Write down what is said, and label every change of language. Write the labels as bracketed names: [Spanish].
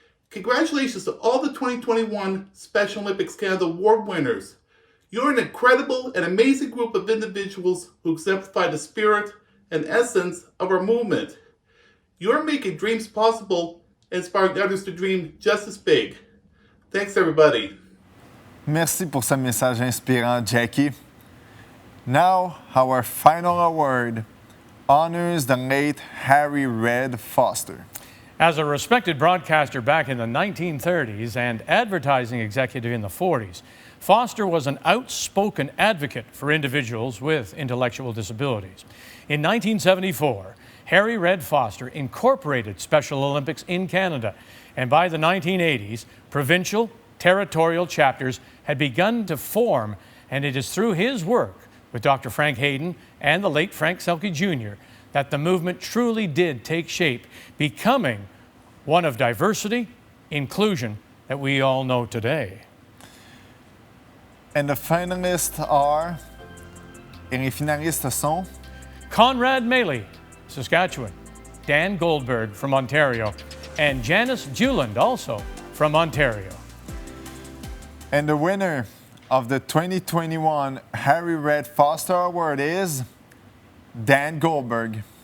[English] Congratulations to all the 2021 Special Olympics Canada Award winners. You're an incredible and amazing group of individuals who exemplify the spirit and essence of our movement. You're making dreams possible and inspiring others to dream just as big. Thanks, everybody. [French] Merci pour ce message inspirant, Jackie. [English] Now, our final award honors the late Harry Red Foster. As a respected broadcaster back in the 1930s and advertising executive in the 40s, Foster was an outspoken advocate for individuals with intellectual disabilities. In 1974, Harry Red Foster incorporated Special Olympics in Canada, and by the 1980s, provincial, territorial chapters had begun to form, and it is through his work with Dr. Frank Hayden and the late Frank Selke Jr. that the movement truly did take shape, becoming one of diversity, inclusion that we all know today. And the finalists are, [French] et les finalistes sont [English] Conrad Maley, Saskatchewan, Dan Goldberg from Ontario, and Janice Juland, also from Ontario. And the winner of the 2021 Harry Red Foster Award is Dan Goldberg.